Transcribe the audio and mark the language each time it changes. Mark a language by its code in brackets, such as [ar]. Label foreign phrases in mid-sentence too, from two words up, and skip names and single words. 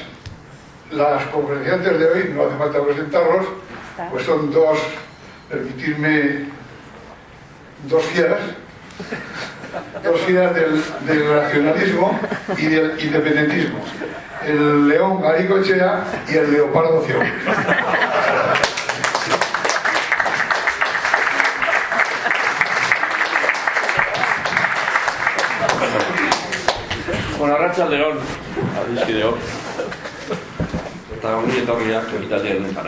[es] Las conferenciantes de hoy, no hace falta presentarlos, pues son permitirme, dos fieras del racionalismo y del independentismo. El león Garicoechea y el leopardo Ciego. [eu] Bueno, arratsaldeon, adiskideok. Eta ongi etorriak ekitaldi honetara.